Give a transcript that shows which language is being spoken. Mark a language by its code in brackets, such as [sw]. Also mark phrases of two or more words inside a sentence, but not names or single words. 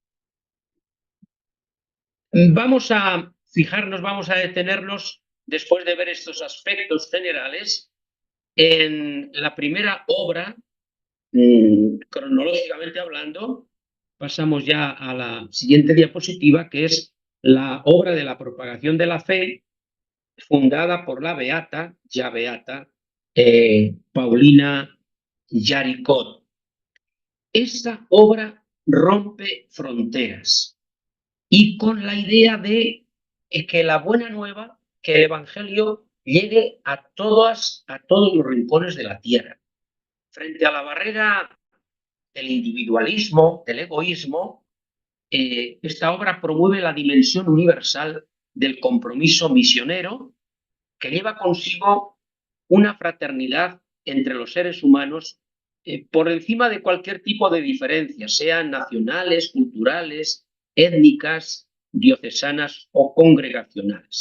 [es] Vamos a fijarnos, vamos a detenernos, después de ver estos aspectos generales, en la primera obra, cronológicamente hablando. Pasamos ya a la siguiente diapositiva, que es la obra de la propagación de la fe, fundada por la beata, ya beata, Paulina Jaricot. Esta obra rompe fronteras y con la idea de que la buena nueva, que el Evangelio llegue a todos los rincones de la tierra. Frente a la barrera del individualismo, del egoísmo, esta obra promueve la dimensión universal del compromiso misionero, que lleva consigo una fraternidad entre los seres humanos por encima de cualquier tipo de diferencias, sean nacionales, culturales, étnicas, diocesanas o congregacionales.